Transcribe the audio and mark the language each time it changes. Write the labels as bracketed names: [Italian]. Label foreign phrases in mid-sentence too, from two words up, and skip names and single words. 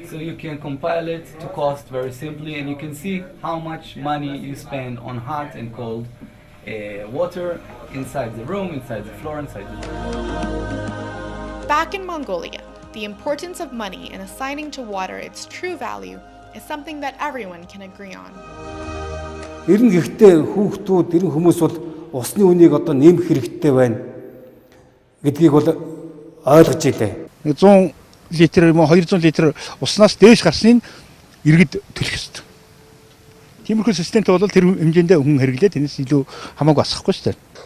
[English] So you can compile it to cost very simply, and you can see how much money you spend on hot and cold water inside the room, inside the floor, inside the room. Back in Mongolia, the importance of money in assigning to water its true value is something that everyone can agree on. [Mongolian] Эрен гэхдээ хүүхдүүд, эрен хүмүүс бол усны үнийг одоо нэмэх хэрэгтэй байна гэдгийг бол ойлгож илээ. 100 литр юм уу 200 литр уснаас дээш гарсныг иргэд төлөх ёстой. Тиймэрхүү системтэй бол тэр хэмжээндээ хүн хэрэглээд энэс илүү хамаагүй асахгүй шүү дээ.